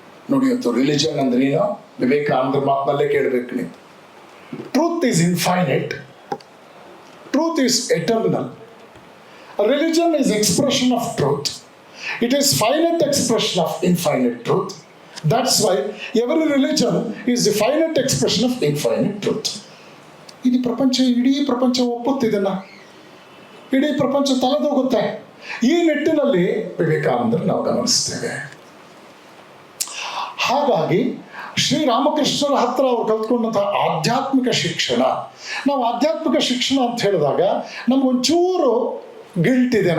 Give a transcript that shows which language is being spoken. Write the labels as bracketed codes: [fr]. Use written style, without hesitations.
[kn] ನೋಡಿ, ಇವತ್ತು ರಿಲಿಜನ್ ಅಂದ್ರೆ ಏನು? ವಿವೇಕಾನಂದರ ಮಾತಿನಲ್ಲೇ ಕೇಳಬೇಕು ನೀವು. [en] Truth is infinite, truth is eternal. Religion is expression of truth. It is finite expression of infinite truth. That's why every religion is the finite expression of infinite truth. [kn] ಇಡೀ ಪ್ರಪಂಚ ಒಪ್ಪುತ್ತಿದೆಲ್ಲ, ಇಡೀ ಪ್ರಪಂಚ ತಲೆದೋಗುತ್ತೆ. ಈ ನಿಟ್ಟಿನಲ್ಲಿ ವಿವೇಕಾನಂದರು ನಾವು ಗಮನಿಸ್ತೇವೆ. ಹಾಗಾಗಿ ಶ್ರೀರಾಮಕೃಷ್ಣರ ಹತ್ರ ಅವ್ರು ಕಲ್ತ್ಕೊಂಡಂತಹ ಆಧ್ಯಾತ್ಮಿಕ ಶಿಕ್ಷಣ, ನಾವು ಆಧ್ಯಾತ್ಮಿಕ ಶಿಕ್ಷಣ ಅಂತ ಹೇಳಿದಾಗ ನಮಗೊಂಚೂರು ಗಿಲ್ಟ್ ಇದೆ.